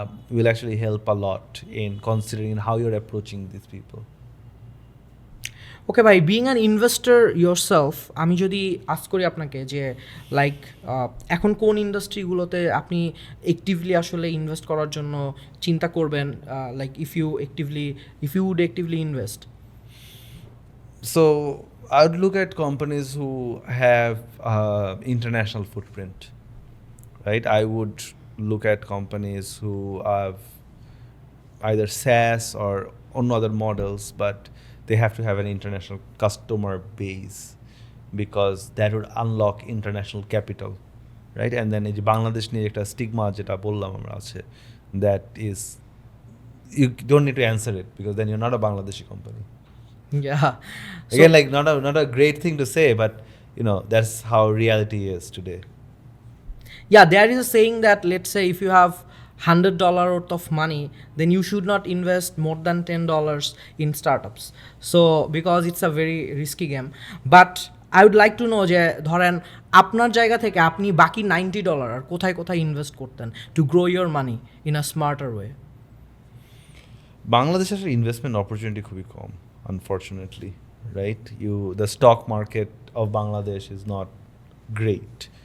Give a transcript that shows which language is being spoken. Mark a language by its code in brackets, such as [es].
[en] Will actually help a lot in considering how you're approaching these people. [bn] ওকে ভাই, [en] being an investor yourself, [bn] আমি যদি ask করি আপনাকে যে লাইক এখন কোন ইন্ডাস্ট্রিগুলোতে আপনি অ্যাক্টিভলি আসলে ইনভেস্ট করার জন্য চিন্তা করবেন, [en] Like if you would actively invest? So I would look at companies who have international footprint, right? I would look at companies who have either SaaS or on other models, but they have to have an international customer base, because that would unlock international capital, right? And then [bn] এই যে বাংলাদেশ নিয়ে একটা stigma যেটা বললাম আমরা আছে, [en] that is, you don't need to answer it, because then you're not a Bangladeshi company. Yeah. Again, like not a great thing to say, but that's how reality is today. Yeah, there is a saying that, let's say if you have $100 worth of money, then you should not invest more than $10 in startups. So because it's a very risky game. But I would like to know [bn] যে ধরেন আপনার জায়গা থেকে আপনি বাকি $90 আর কোথায় কোথায় invest করতেন [en] To grow your money in a smarter way? [bn] বাংলাদেশের ইনভেস্টমেন্ট অপরচুনিটি খুবই কম, [en] unfortunately, right? The stock market of Bangladesh is not great.